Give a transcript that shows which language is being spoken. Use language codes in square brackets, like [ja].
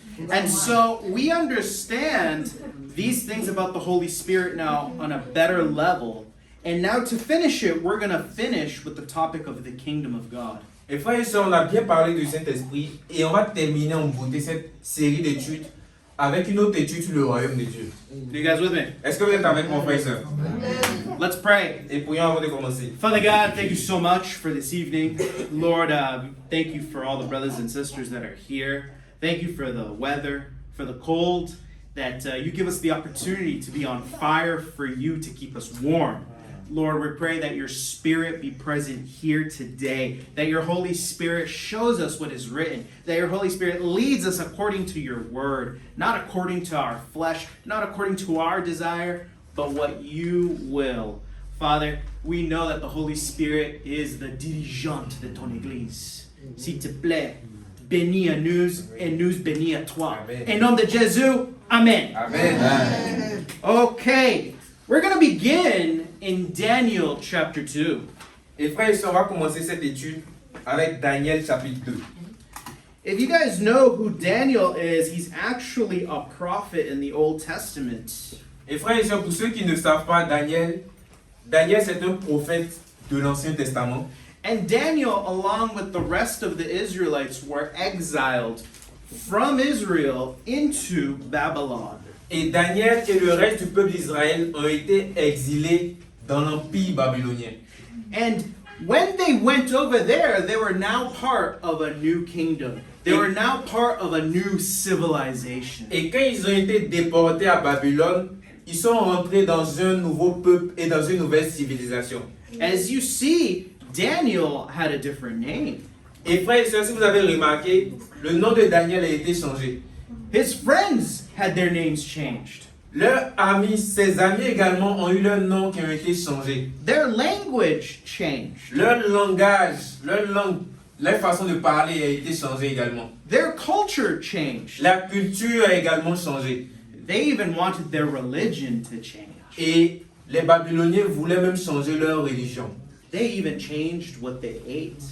[en] And so we understand these things about the Holy Spirit now on a better level. And now to finish it, we're going to finish with the topic of the kingdom of God. [fr] Et frères et sœurs, on a bien parlé du Saint-Esprit et on va terminer en beauté cette série d'études avec une autre étude sur le royaume de Dieu. [en] Are you guys with me? [fr] Est-ce que vous êtes avec mon frère et sœur? [en] Let's pray. [fr] Et prions avant de commencer. [en] Father God, thank you so much for this evening. Lord, thank you for all the brothers and sisters that are here. Thank you for the weather, for the cold, that you give us the opportunity to be on fire for you to keep us warm. Lord, we pray that your Spirit be present here today, that your Holy Spirit shows us what is written, that your Holy Spirit leads us according to your word, not according to our flesh, not according to our desire, but what you will. Father, we know that the Holy Spirit is the [fr] dirigeante de ton Église. S'il te plaît, bénis à nous et nous bénis à toi. Amen. Au nom de Jésus, Amen. Amen. [en] Okay, we're going to begin in Daniel chapter 2. [fr] Et frères et sœurs, on va commencer cette étude avec Daniel chapitre 2. [en] If you guys know who Daniel is, he's actually a prophet in the Old Testament. [fr] Et frères et sœurs, pour ceux qui ne savent pas, Daniel c'est un prophète de l'Ancien Testament. [en] And Daniel, along with the rest of the Israelites, were exiled from Israel into Babylon. [fr] Et Daniel et le reste du peuple d'Israël ont été exilés dans l'empire babylonien. [en] And when they went over there, they were now part of a new kingdom. They were now part of a new civilization. [fr] Et quand ils ont été déportés à Babylone, ils sont rentrés dans un nouveau peuple et dans une nouvelle civilisation. [en] As you see, Daniel had a different name. [fr] Et frères et sœurs, si vous avez remarqué, le nom de Daniel a été changé. [en] His friends had their names changed. [fr] Leurs amis, ses amis également ont eu leurs noms qui ont été changés. [en] Their language changed. [fr] Leur langage, leur langue, leur façon de parler a été changée également. [en] Their culture changed. [fr] La culture a également changé. [en] They even wanted their religion to change. [fr] Et les Babyloniens voulaient même changer leur religion. [en] They even changed what they ate.